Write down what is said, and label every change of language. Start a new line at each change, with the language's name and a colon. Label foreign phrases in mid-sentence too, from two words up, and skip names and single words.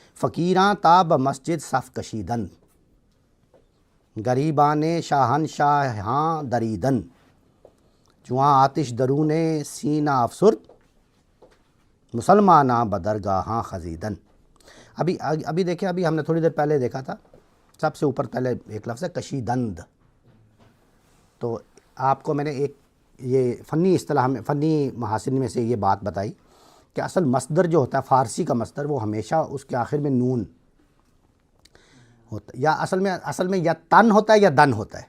Persian: فقیراں تاب مسجد صف کشیدن، غریبان شاہنشاہاں دریدن، جواں آتش درون سینہ افسرد، مسلماناں بدرگاہاں خزیدن۔
Urdu: ابھی دیکھیں، ابھی ہم نے تھوڑی دیر پہلے دیکھا تھا، سب سے اوپر پہلے ایک لفظ ہے کشیدند۔ تو آپ کو میں نے ایک یہ فنی اصطلاح میں، فنی محاسن میں سے یہ بات بتائی کہ اصل مصدر جو ہوتا ہے فارسی کا مصدر، وہ ہمیشہ اس کے آخر میں نون ہوتا ہے، یا اصل میں یا تن ہوتا ہے یا دن ہوتا ہے۔